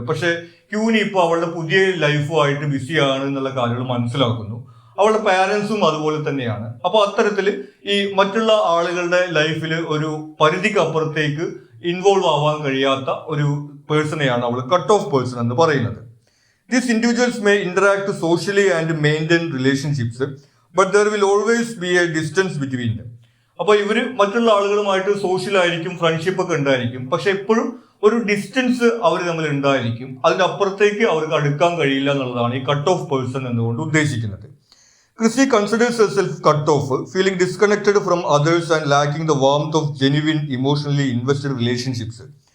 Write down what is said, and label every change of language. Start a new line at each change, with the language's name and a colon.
Malayalam: പക്ഷെ ക്യൂനി ഇപ്പോൾ അവളുടെ പുതിയ ലൈഫുമായിട്ട് ബിസിയാണ് എന്നുള്ള കാര്യങ്ങൾ മനസ്സിലാക്കുന്നു. അവളുടെ പാരൻസും അതുപോലെ തന്നെയാണ്. അപ്പോൾ അത്തരത്തിൽ ഈ മറ്റുള്ള ആളുകളുടെ ലൈഫിൽ ഒരു പരിധിക്ക് അപ്പുറത്തേക്ക് ഇൻവോൾവ് ആവാൻ കഴിയാത്ത ഒരു പേഴ്സണെയാണ് അവൾ കട്ട് ഓഫ് പേഴ്സൺ എന്ന് പറയുന്നത്.
English: These individuals may interact socially and maintain relationships, but there will always be a distance between them.
Malayalam: അപ്പോൾ ഇവർ മറ്റുള്ള ആളുകളുമായിട്ട് സോഷ്യലായിരിക്കും, ഫ്രണ്ട്ഷിപ്പ് ഒക്കെ ഉണ്ടായിരിക്കും, പക്ഷെ എപ്പോഴും ഒരു ഡിസ്റ്റൻസ് അവർ തമ്മിൽ ഉണ്ടായിരിക്കും. അതിന്റെ അപ്പുറത്തേക്ക് അവർക്ക് അടുക്കാൻ കഴിയില്ല എന്നുള്ളതാണ് ഈ കട്ട് ഓഫ് പേഴ്സൺ എന്നുകൊണ്ട് ഉദ്ദേശിക്കുന്നത്.
English: Chrissy considers herself cut off, feeling disconnected from others and lacking the warmth of genuine emotionally invested relationships.